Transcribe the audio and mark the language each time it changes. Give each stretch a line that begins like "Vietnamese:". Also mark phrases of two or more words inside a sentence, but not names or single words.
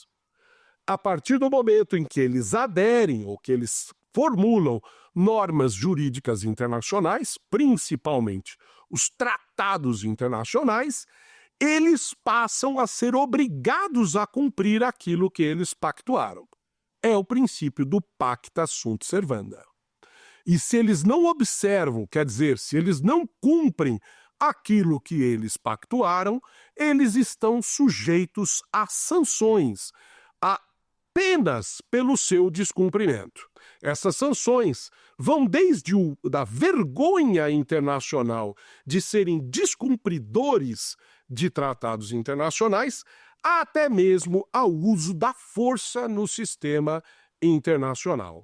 Portuguese: A partir do momento em que eles aderem ou que eles formulam normas jurídicas internacionais, principalmente os tratados internacionais, eles passam a ser obrigados a cumprir aquilo que eles pactuaram. É o princípio do
Latin: pacta sunt servanda.
Portuguese: E se eles não observam, quer dizer, se eles não cumprem aquilo que eles pactuaram, eles estão sujeitos a sanções, a apenas pelo seu descumprimento. Essas sanções vão desde da vergonha internacional de serem descumpridores de tratados internacionais até mesmo ao uso da força no sistema internacional.